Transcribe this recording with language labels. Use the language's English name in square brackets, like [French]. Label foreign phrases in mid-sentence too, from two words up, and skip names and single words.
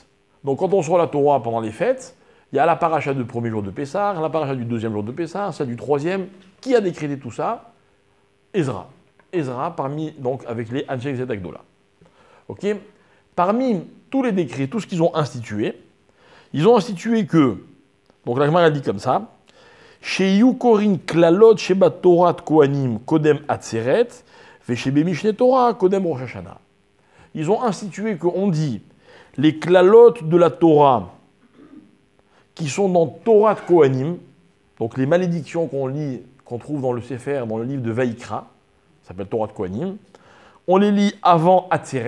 [French] Donc quand on sort la Torah pendant les fêtes, il y a la paracha du premier jour de Pessah, la paracha du deuxième jour de Pessah, celle du troisième. Qui a décrété tout ça? Ezra. Ezra, donc, avec les [Hebrew] אנשי כנסת הגדולה. [French] Ok? Parmi tous les décrets, tout ce qu'ils ont institué, ils ont institué que, donc la Gemara dit comme ça, [Hebrew] שיהו קורין קללות שבתורת כהנים קודם עצרת, ושבמשנה תורה קודם ראש השנה. [French] Ils ont institué qu'on dit les klalot de la Torah qui sont dans Torah de Kohanim, donc les malédictions qu'on lit, qu'on trouve dans le Sefer, dans le livre de Vaïkra, ça s'appelle Torah de Kohanim, on les lit avant Atzeret.